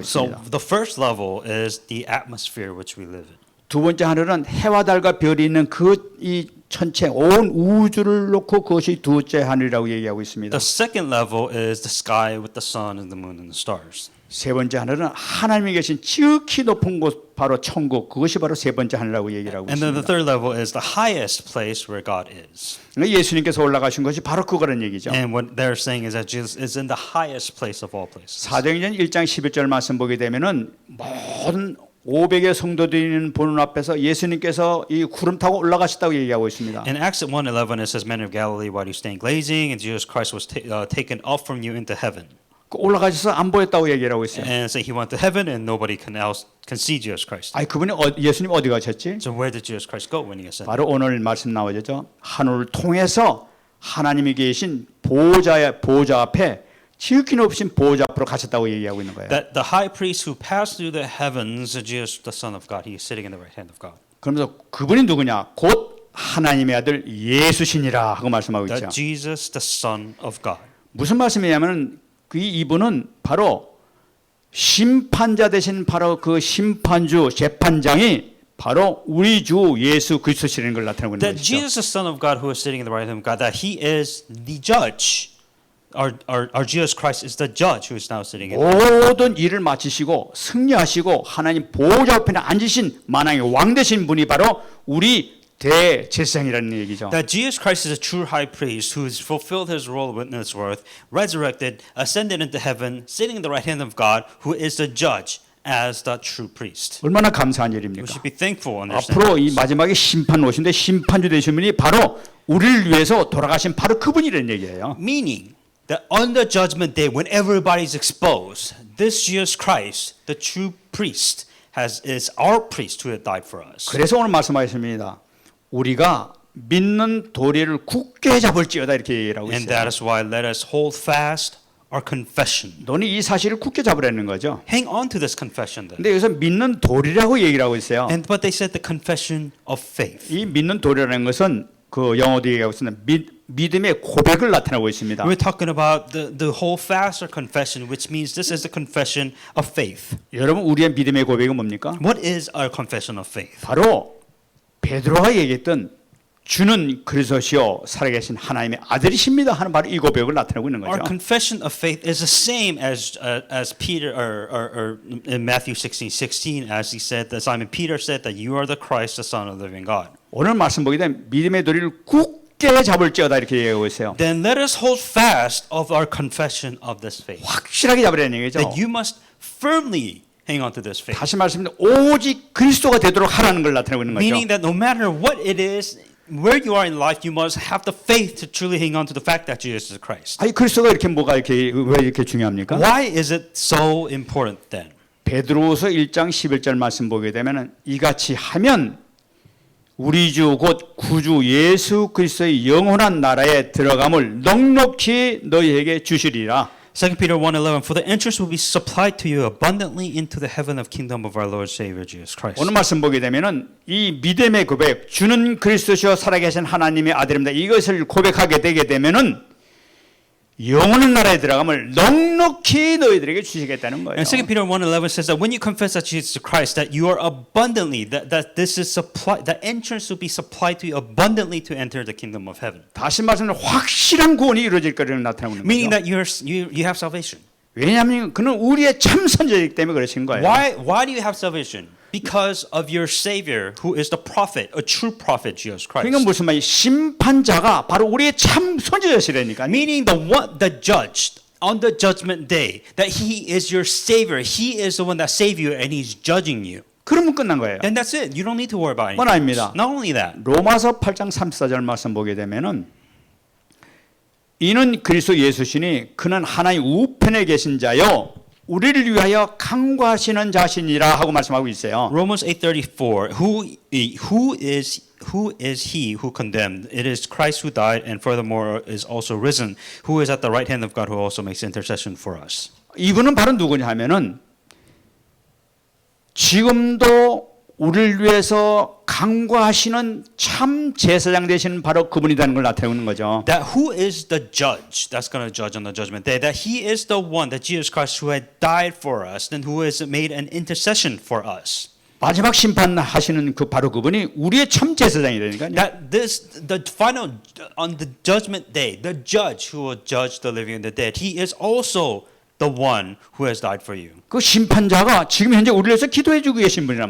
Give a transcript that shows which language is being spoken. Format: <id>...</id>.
<en>So</en> <ko>있습니다.</ko> <en>the first level is the atmosphere which we live in.</en> <ko>두 번째 하늘은 해와 달과 별이 있는 그 이 전체 온 우주를 놓고 그것이 두째 하늘이라고 얘기하고 있습니다.</ko> <en>The second level is the sky with the sun and the moon and the stars.</en> <ko>세 번째 하늘은 하나님이 계신 지극히 높은 곳 바로 천국 그것이 바로 세 번째 하늘이라고 얘기를 하고</ko> <en>And then the</en> <ko>있습니다.</ko> <en>third level is the highest place where God is.</en> <ko>예수님께서 올라가신 것이 바로 그거라는 얘기죠.</ko> <en>And what they're saying is that Jesus is in the highest place of all places.</en> <ko>사도행전 1장 11절 말씀 보게 되면은 모든 500의 성도들이 있는 보는 앞에서 예수님께서 이 구름 타고 올라가셨다고 얘기하고 있습니다.</ko> <en>In Acts 1:11 it says, "Men of Galilee, why do you stand gazing? And Jesus Christ was taken up from you into heaven."</en> <ko>올라가셔서 안 보였다고 얘기를 하고 있어요.</ko> <en>And say he went to heaven, and nobody can see Jesus Christ.</en> <ko>아니 그분이 예수님 어디 가셨지?</ko> <en>So where did Jesus Christ go when he ascended?</en> <ko>바로 오늘 말씀 나오죠. 하늘을 통해서 하나님이 계신 보좌 앞에 지극히 높으신 보좌 앞으로 가셨다고 얘기하고 있는 거예요.</ko> <en>That the high priest who passed through the heavens, Jesus, the Son of God, he is sitting in the right hand of God.</en> <ko>그러면서 그분이 누구냐? 곧 하나님의 아들 예수시니라 하고 말씀하고 있죠.</ko> <en>That Jesus, the Son of God.</en> <ko>무슨 말씀이냐면은 이분은 바로 심판자 되신 바로 그 심판주 재판장이 바로 우리 주 예수 그리스도시라는 걸 나타내고 있는</ko> <en>That</en> <ko>것이죠.</ko> <en>Jesus, the Son of God, who is sitting in the right hand of God, that he is the judge. Our Jesus Christ is the judge who is now sitting in.</en> <ko>모든 일을 마치시고 승리하시고 하나님 보좌 앞에 앉으신 만왕의 왕 되신 분이 바로 우리 대제사장이라는 얘기죠.</ko> <en>That Jesus Christ is a true high priest who has fulfilled his role in this earth, resurrected, ascended into heaven, sitting in the right hand of God, who is the judge as the true priest.</en> <ko>얼마나 감사한</ko> <en>We</en> <ko>일입니까?</ko> <en>should be thankful and</en> <ko>앞으로 이 마지막에 심판 오신데 심판주 되신 분이 바로 우리를 위해서 돌아가신 바로 그분이라는 얘기예요.</ko> <en>Meaning that on the judgment day, when everybody's exposed, this Jesus Christ, the true priest, is our priest who had died for us.</en> <ko>그래서 오늘 말씀하셨습니다. 우리가 믿는 도리를 굳게 잡을지어다 이렇게 얘기하고</ko> <en>And</en> <ko>있어요.</ko> <en>that is why let us hold fast our confession.</en> <ko>너는 이 사실을 굳게 잡으라는 거죠.</ko> <en>Hang on to this confession then.</en> <ko>근데 여기서 믿는 도리라고 얘기를 하고 있어요.</ko> <en>But they said the confession of faith.</en> <ko>이 믿는 도리라는 것은 그 영어도 얘기하고 있습니다. 믿음의 고백을 나타내고 있습니다.</ko> <en>We're talking about the whole fast or confession, which means this is the confession of faith.</en> <ko>여러분 우리의 믿음의 고백은 뭡니까?</ko> <en>What is our confession of faith?</en> <ko>바로 베드로가 얘기했던 주는 그리스도시요 살아계신 하나님의 아들이십니다 하는 바로 이 고백을 나타내고 있는</ko> <en>Our</en> <ko>거죠.</ko> <en>confession of faith is the same as Peter or in Matthew 16:16 as he said that Simon Peter said that you are the Christ, the Son of the living God.</en> <ko>오늘 말씀 보게 되면 믿음의 도리를 굳게 잡을지어다 이렇게 얘기하고 있어요.</ko> <en>Then let us hold fast of our confession of this faith.</en> <ko>확실하게 잡으라는 얘기죠.</ko> <en>That you must firmly hang on to this faith.</en> <ko>다시 말씀드리면 오직 그리스도가 되도록 하라는 걸 나타내고 있는 거죠.</ko> <en>Meaning that no matter what it is, where you are in life, you must have the faith to truly hang on to the fact that Jesus is Christ.</en> <ko>아니 그리스도가 이렇게 뭐가 이렇게 왜 이렇게 중요합니까?</ko> <en>Why is it so important then?</en> <ko>베드로후서 1장 11절 말씀 보게 되면은 이같이 하면 우리 주 곧 구주 예수 그리스도의 영원한 나라에 들어감을 넉넉히 너희에게 주시리라.</ko> <en>2 Peter 1:11 For the entrance will be supplied to you abundantly into the heaven of kingdom of our Lord Savior Jesus Christ.</en> <ko>오늘 말씀 보게 되면은 이 믿음의 고백, 주는 그리스도시요 살아계신 하나님의 아들입니다. 이것을 고백하게 되게 되면은 영원한 나라에 들어감을 넉넉히 너희들에게 주시겠다는 거예요.</ko> <en>And 2 Peter 1:11 says that when you confess that Jesus is Christ, that you are abundantly, that this is supplied, that entrance will be supplied to you abundantly to enter the kingdom of heaven.</en> <ko>다시 말씀드리면 확실한 구원이 이루어질 것을 나타내고 있는</ko> <en>Meaning</en> <ko>거죠.</ko> <en>that you have salvation.</en> <ko>왜냐하면 그는 우리의 참 선지자이기 때문에 그러신 거예요.</ko> <en>Why do you have salvation? Because of your Savior, who is the prophet, a true prophet, Jesus Christ.</en> <ko>그러니까 무슨 말이 심판자가 바로 우리의 참 선지자시라니까.</ko> <en>Meaning the judge on the judgment day, that he is your Savior. He is the one that saved you, and he's judging you.</en> <ko>그러면 끝난 거예요.</ko> <en>And that's it. You don't need to worry about</en> <ko>그건</ko> <en>anything.</en> <ko>아닙니다.</ko> <en>Not only that.</en> <ko>로마서 8장 34절 말씀 보게 되면은 이는 그리스도 예수시니 그는 하나님 우편에 계신 자요 우리를 위하여 강구하시는 자신이라 하고 말씀하고 있어요.</ko> <en>Romans 8:34. Who is he who condemned? It is Christ who died, and furthermore is also risen, who is at the right hand of God, who also makes intercession for us.</en> <ko>이분은 바로 누구냐 하면은 지금도 우리를 위해서 강구하시는 참 제사장 되시는 바로 그분이라는 걸 나타내고 있는 거죠.</ko> <en>That who is the judge that's going to judge on the judgment day? That he is the one, that Jesus Christ, who had died for us, and who has made an intercession for us.</en> <ko>마지막 심판하시는 그 바로 그분이 우리의 참 제사장이라니까요.</ko> <en>That the final on the judgment day, the judge who will judge the living and the dead, he is also the one who has died for you.</en> <ko>그 심판자가 지금 현재 우리를 위해서 기도해주고 계신 분이란</ko>